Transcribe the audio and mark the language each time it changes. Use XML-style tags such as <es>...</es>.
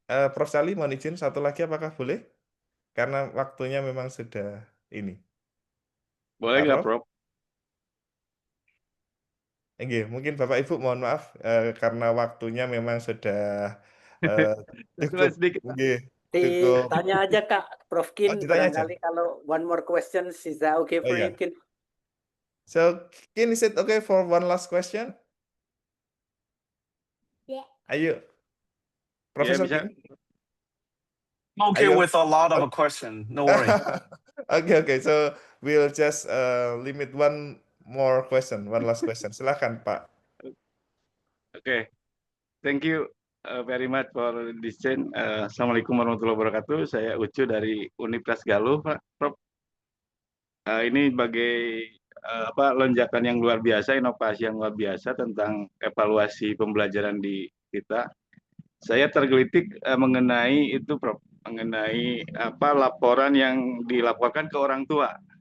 <id>Prof. Charlie mohon izin satu lagi apakah boleh? Karena waktunya memang sudah ini. Boleh nggak Prof? Mungkin Bapak Ibu mohon maaf karena waktunya memang sudah cukup. Sedikit. Cukup. Tanya aja Kak,</id> <en>Prof Kin,</en> <id>barangkali kalau</id> <en>one more question, is that okay for you, Kin? So, Kin, is it okay for one last question? Yeah.</en> <id>Ayo, Profesor Kin.</id> <en>Okay, with a lot of a question, no worry. Okay. So we'll just limit one last question.</en> <id>Silakan Pak.</id> <en>Okay, thank you very much for this change.</en> <ar>Assalamualaikum warahmatullahi wabarakatuh.</ar> <id>Saya Ucu dari Universitas Galuh, Pak Prof. Ini sebagai lonjakan yang luar biasa, inovasi yang luar biasa tentang evaluasi pembelajaran di kita. Saya tergelitik mengenai itu, Prof, mengenai laporan yang dilaporkan ke orang tua.</id>